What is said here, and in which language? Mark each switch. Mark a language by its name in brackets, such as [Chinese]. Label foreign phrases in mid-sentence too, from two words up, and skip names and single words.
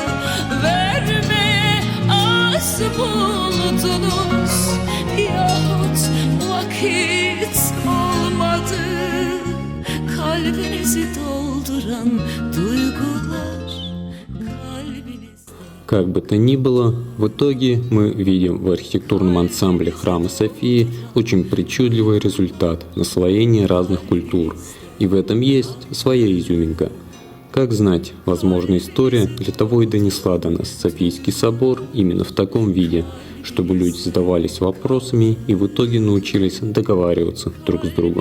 [Turkish] Vermeye az buldunuz yahut vakit olmadı. Kalbinizi dolduran duygular kalbinizde. [Russian] Как бы то ни было, в итоге мы видим в архитектурном ансамбле храма Софии очень причудливый результат наслоения разных культур, и в этом есть своя изюминка. Как знать, возможно, история для того и донесла до нас Софийский собор именно в таком виде, чтобы люди задавались вопросами и в итоге научились договариваться друг с другом.